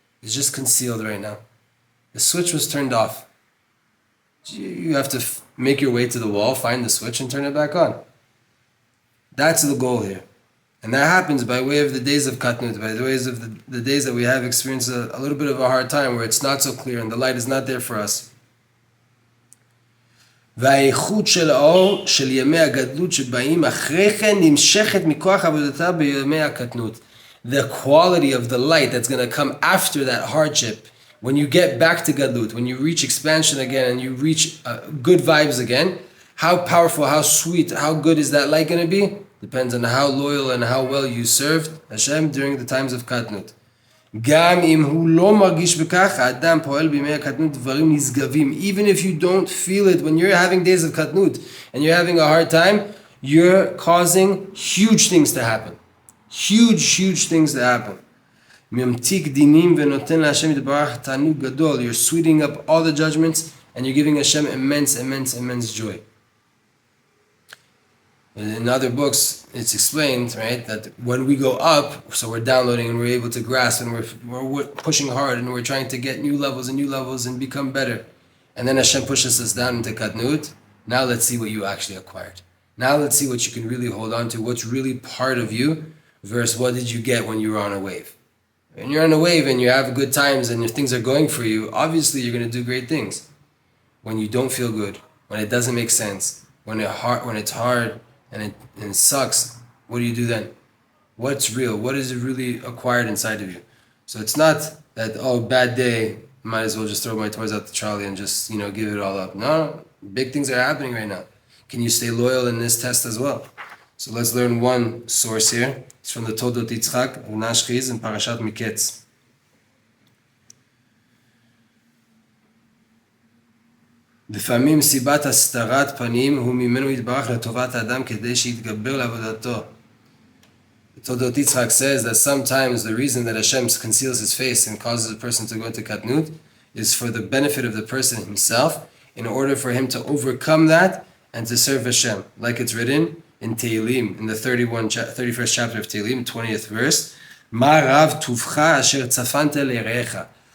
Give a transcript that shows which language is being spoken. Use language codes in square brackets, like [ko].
[en] It's just concealed right now. The switch was turned off. You have to make your way to the wall, find the switch, and turn it back on. That's the goal here. And that happens by way of the days of Katnut, by the ways of the days that we have experienced a little bit of a hard time where it's not so clear and the light is not there for us. [he] והאיכות של האור של ימי הגדלות שבאים אחרי כן נמשכת מכוח עבודתה בימי הקטנות. [en] The quality of the light that's going to come after that hardship, when you get back to Gadlut, when you reach expansion again and you reach good vibes again, how powerful, how sweet, how good is that light going to be? Depends on how loyal and how well you served Hashem during the times of Katnut. [he] גם אם הוא לא מרגיש בכך, האדם פועל בימי הקטנות דברים נשגבים. [en] Even if you don't feel it, when you're having days of Katnut and you're having a hard time, you're causing huge things to happen. Huge things to happen. [he] ממתיק דינים ונותן להשם יתברך תענוג גדול. [en] You're sweetening up all the judgments and you're giving Hashem immense joy. In other books, it's explained, right, that when we go up, so we're downloading and we're able to grasp and we're pushing hard and we're trying to get new levels and become better. And then Hashem pushes us down into Katnut. Now let's see what you actually acquired. Now let's see what you can really hold on to, what's really part of you versus what did you get when you were on a wave. When you're on a wave and you have good times and if things are going for you, obviously you're going to do great things. When you don't feel good, when it doesn't make sense, when it's hard, and it sucks, what do you do then? What's real? What is it really acquired inside of you? So it's not that, bad day, might as well just throw my toys out the trolley and just, give it all up. No, big things are happening right now. Can you stay loyal in this test as well? So let's learn one source here. It's from the Todot Yitzchak of Nashchiz in Parashat Miketz. [he] לפעמים סיבת הסתרת פנים הוא ממנו יתברך לטובת האדם כדי שיתגבר לעבודתו. [en] Todot Yitzchak says that sometimes the reason that Hashem conceals his face and causes a person to go into Katnut is for the benefit of the person himself, in order for him to overcome that and to serve Hashem. Like it's written in Tehillim, in the 31st chapter of Tehillim, 20th verse, [he] Ma rav tuvcha asher tzafante le'recha.